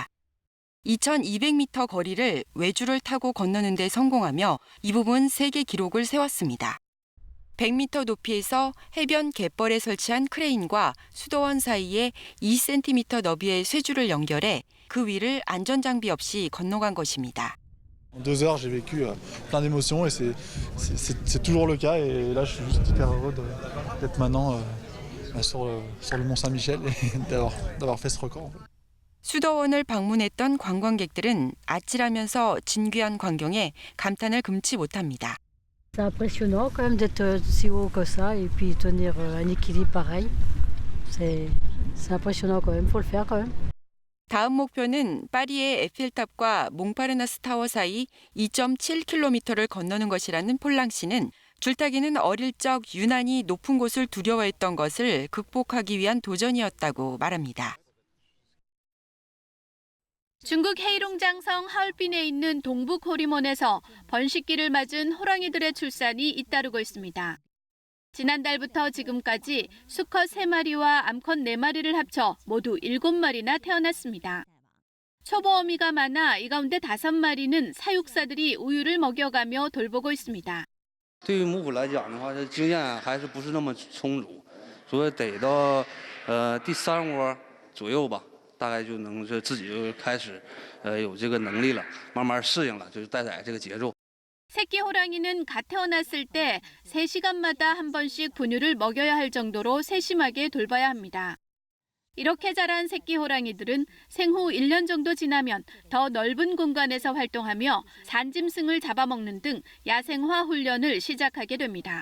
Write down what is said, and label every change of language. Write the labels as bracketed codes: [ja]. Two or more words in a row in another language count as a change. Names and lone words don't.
[ko] 2200m 거리를 외주를 타고 건너는 데 성공하며 이 부분 세계 기록을 세웠습니다. 100m 높이에서 해변 갯벌에 설치한 크레인과 수도원 사이에 2cm 너비의 쇠줄을 연결해 그 위를 안전장비 없이 건너간 것입니다. [fr] En 2 heures, j'ai vécu plein d'émotions et c'est toujours le cas. Et là, je suis juste hyper heureux d'être maintenant sur le Mont Saint-Michel et d'avoir fait ce record. [ko] 수도원을 방문했던 관광객들은 아찔하면서 진귀한 광경에 감탄을 금치 못합니다. [fr] C'est impressionnant quand même d'être si haut que ça et puis tenir un équilibre pareil. C'est impressionnant quand même, faut le faire quand même. [ko] 다음 목표는 파리의 에펠탑과 몽파르나스 타워 사이 2.7km를 건너는 것이라는 폴랑 씨는 줄타기는 어릴 적 유난히 높은 곳을 두려워했던 것을 극복하기 위한 도전이었다고 말합니다. 중국 헤이룽장성 하얼빈에 있는 동북 호리몬에서 번식기를 맞은 호랑이들의 출산이 잇따르고 있습니다. 지난달부터 지금까지 수컷 3마리와 암컷 4마리를 합쳐 모두 7마리나 태어났습니다. 초보 어미가 많아 이 가운데 5마리는 사육사들이 우유를 먹여가며 돌보고 있습니다. [zh] 对于母虎来讲的话，经验还是不是那么充足，所以得到第3窝左右吧，大概就能自己就开始有这个能力了，慢慢适应了，就是待宰这个节奏。 [ko] 새끼 호랑이는 갓 태어났을 때 3시간마다 한 번씩 분유를 먹여야 할 정도로 세심하게 돌봐야 합니다. 이렇게 자란 새끼 호랑이들은 생후 1년 정도 지나면 더 넓은 공간에서 활동하며 산짐승을 잡아먹는 등 야생화 훈련을 시작하게 됩니다.